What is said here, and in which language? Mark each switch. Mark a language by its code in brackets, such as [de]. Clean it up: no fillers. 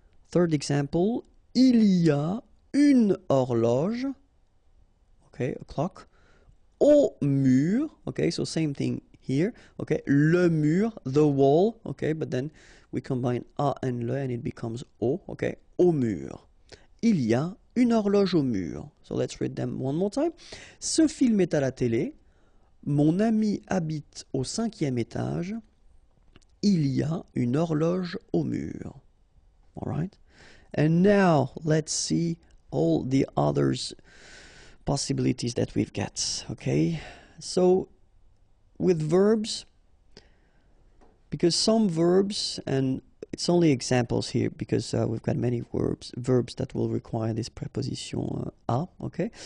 [en] Third example, [fr] il y a une horloge, [en] okay, a clock, [fr] au mur, [en] okay, so same thing here, okay, le mur, the wall, okay, but then we combine a and le and it becomes au, okay, au mur. [fr] Il y a une horloge au mur. [en] So let's read them one more time. [fr] Ce film est à la télé. Mon ami habite au 5e étage. Il y a une horloge au mur. [en] All right. And now let's see all the others possibilities that we've got. Okay. So with verbs, because some verbs, and it's only examples here because we've got many verbs that will require this preposition a, okay?